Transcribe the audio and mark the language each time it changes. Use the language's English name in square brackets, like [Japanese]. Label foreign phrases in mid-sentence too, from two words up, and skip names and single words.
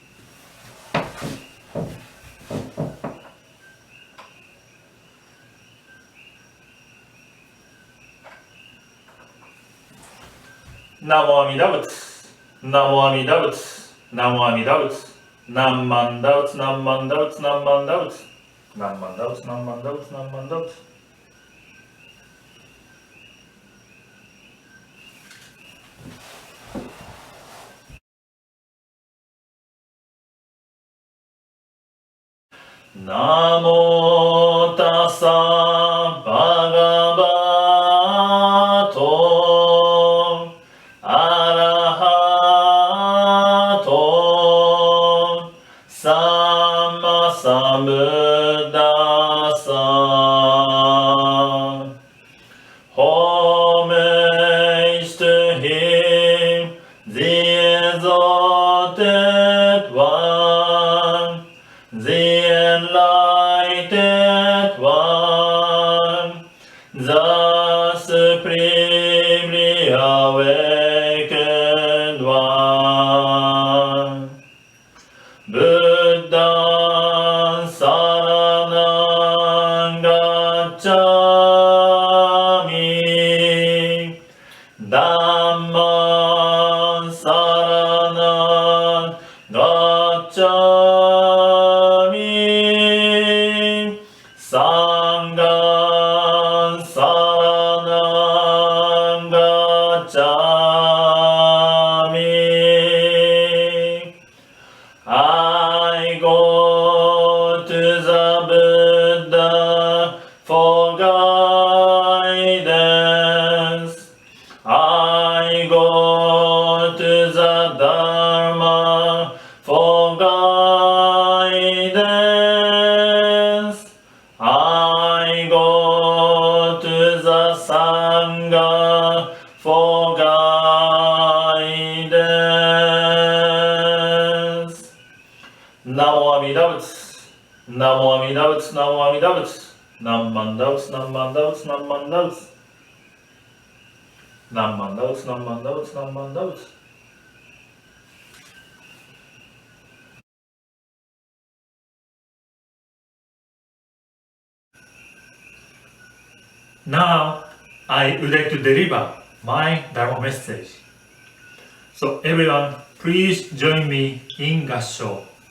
[Japanese] 南無阿弥陀仏、南無阿弥陀仏、南無阿弥陀仏、なんまんだぶつ、なんまんだぶつ、なんまんだぶつ、なんまんだぶつ、なんまんだぶつ、なんまんだぶつ. [Pali] Namo tassa bhagavato arahato samma sambuddhassa. [English] Homage to him, the exalted one, the enlightened one, the supremely awakened one. [Pali] Buddha saranang gacchami, Dhamma saranang gacchami, Sangha saranang gacchami. [English] I go to the Buddha for guidance. I go to the Dharma for guidance. I go to the Sangha for guidance. [Japanese] 南無阿弥陀仏、南無阿弥陀仏、南無阿弥陀仏、なんまんだぶつ、なんまんだぶつ、なんまんだぶつ、なんまんだぶつ、なんまんだぶつ、なんまんだぶつ. [English] Now, I would like to deliver my Dharma message. So everyone, please join me in Gassho.